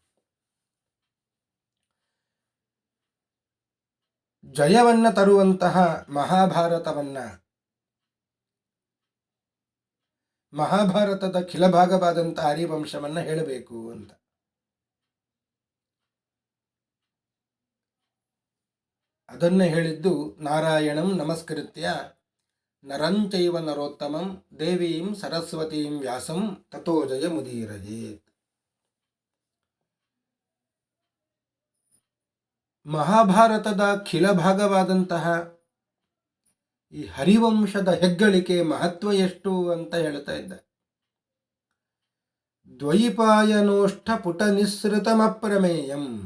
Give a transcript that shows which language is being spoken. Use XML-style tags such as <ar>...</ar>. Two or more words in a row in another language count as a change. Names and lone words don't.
<kn>ಜಯವನ್ನು ತರುವಂತಹ ಮಹಾಭಾರತದ ಖಿಲಭಾಗವಾದಂತಹ ಹರಿವಂಶವನ್ನು ಹೇಳಬೇಕು ಅಂತ. ಅದನ್ನು ಹೇಳಿದ್ದು</kn> <sa>ನಾರಾಯಣಂ ನಮಸ್ಕೃತ್ಯ ನರಂಚೈವ ನರೋತ್ತಮಂ ದೇವೀಂ ಸರಸ್ವತೀಂ ವ್ಯಾಸಂ ತಥೋ ಜಯ ಮುದೀರಯೇತ್.</sa> <kn>ಮಹಾಭಾರತದ ಖಿಲ ಭಾಗವಾದಂತಹ ಈ ಹರಿವಂಶದ ಹೆಗ್ಗಳಿಕೆ ಮಹತ್ವ ಎಷ್ಟು ಅಂತ ಹೇಳ್ತಾ ಇದ್ದ.</kn> <sa>ದ್ವೈಪಾಯನೋಷ್ಠ ಪುಟ ನಿಸ್ಸೃತಮಪ್ರಮೇಯಂ.</sa>